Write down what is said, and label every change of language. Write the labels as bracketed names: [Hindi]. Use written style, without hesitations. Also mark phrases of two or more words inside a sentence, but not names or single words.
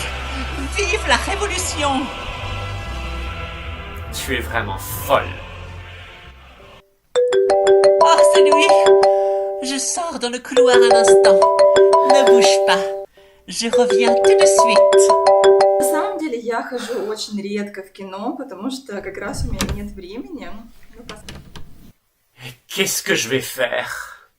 [French] Vive la révolution! Tu es vraiment folle. Oh, c'est lui! Je sors dans le couloir un instant. Ne bouge pas. Je reviens tout de suite. [Russian] На самом деле я хожу очень редко в кино, потому что как раз у меня нет времени. [French] Qu'est-ce que je vais faire?